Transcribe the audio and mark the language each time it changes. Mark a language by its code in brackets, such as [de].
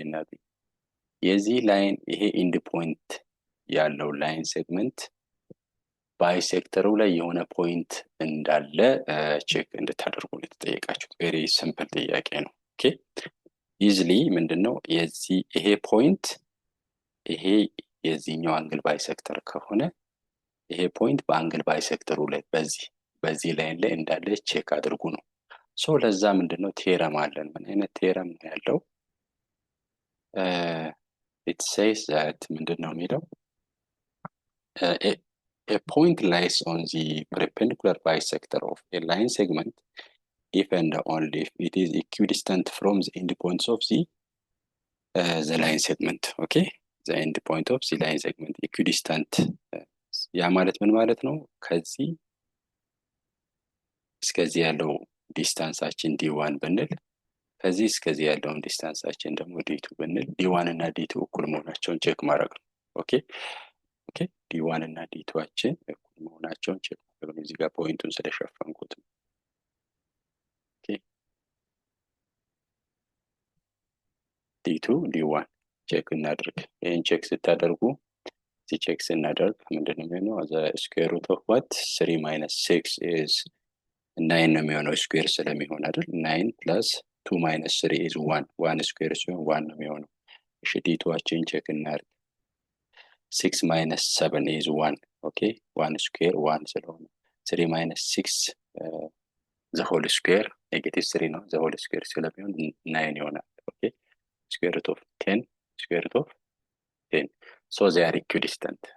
[am] B የዚህ ላይን ይሄ ኢንድ ፖይንት ያለው ላይን ሴግመንት ባይሴክተሩ ላይ የሆነ ፖይንት እንዳለ ቼክ እንድታደርጉ ነው የተጠየቃችሁት። ቬሪ ሲምፕል ጥያቄ ነው። ኦኬ ኢዝሊ ምንድነው ይሄ ፖይንት ይሄ የዚህኛው አንግል ባይሴክተር ከሆነ ይሄ ፖይንት በአንግል ባይሴክተሩ ላይ በዚህ ላይን ላይ እንዳለ ቼክ አድርጉ ነው። ሶ ለዛ ምንድነው ቴረም አለን። ምን አይነት ቴረም ነው ያለው? [en] it says that [am] ምንድነው የሚለው [en] a point lies on the perpendicular bisector of a line segment if and only if it is equidistant from the endpoints of the line segment. Okay, the endpoint of the line segment equidistant [am] ያ ማለት ምን ማለት ነው? ከዚህ እስከዚህ ያለው ዲስታንሳችን ዲ1 ብንል ከዚህ እስከዚህ ያለውን ዲስታንሳችን ደግሞ ዲ2 ብንል ዲ1 እና ዲ2 እኩል መሆናቸውን ቼክ ማድረግ ነው። ኦኬ ኦኬ ዲ1 እና ዲ2ችን እኩል መሆናቸውን ቼክ ማድረግ ነው። እዚህ ጋር ፖይንቱን ስለሸፈንኩት ኦኬ ዲ2 ዲ1 ቼክ እናድርግ። ይሄን ቼክ ስታደርጉ እዚህ ቼክ ስናደርግ ምንድነው የሚሆነው? [en] the square root of what 3 minus 6 is 9 [am] ነው የሚሆነው ስኩዌር ስለሚሆን አይደል? [en] 9 plus 2 minus 3 is 1 [am] 1 ስኩዌር ሲሆን 1 ነው የሚሆነው። እሺ ዲ2ችን ቼክ እናድርግ። [en] 6 minus 7 is 1 [am] ኦኬ 1 ስኩዌር 1 ስለሆነ [en] 3 minus 6 the whole square negative 3 [am] ነው [en] the whole square [am] ስለሚሆን 9 ይሆናል። ኦኬ [en] square root of 10 square root of 10 so they are equidistant.